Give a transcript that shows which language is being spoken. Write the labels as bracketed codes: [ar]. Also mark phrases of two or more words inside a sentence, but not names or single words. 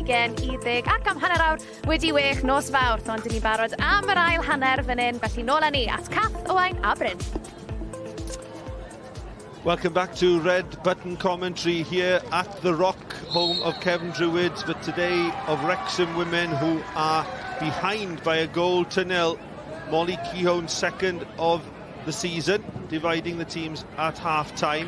[cy] 20 ac am hanner awr wedi wech nos fawr. Ond dyn ni barod am yr ail hanner fan hyn, felly nôl â ni at Cath, Owain a Bryn. [en] Welcome back to Red Button commentary here at the Rock, home of Kevin Druids, but today of Wrexham Women, who are behind by a goal to nil. Molly Kehoe's second of the season, dividing the teams at half-time.